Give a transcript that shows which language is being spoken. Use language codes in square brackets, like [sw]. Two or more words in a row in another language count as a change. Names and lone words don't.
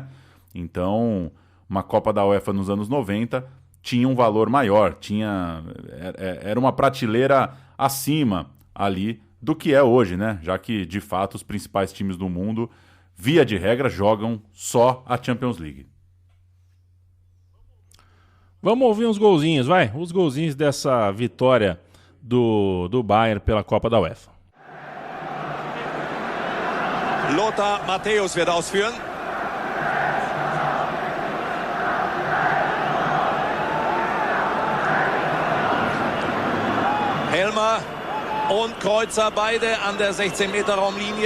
[pt] Então, uma Copa da UEFA nos anos 90 tinha um valor maior, era uma prateleira acima ali do que é hoje, né? Já que, de fato, os principais times do mundo, via de regra, jogam só a Champions League. Vamos ouvir uns golzinhos, vai? Os golzinhos dessa vitória do Bayern pela Copa da UEFA. [de] Lothar Matthäus wird ausführen. Helmer und Kreuzer beide an der 16-Meter-Raumlinie.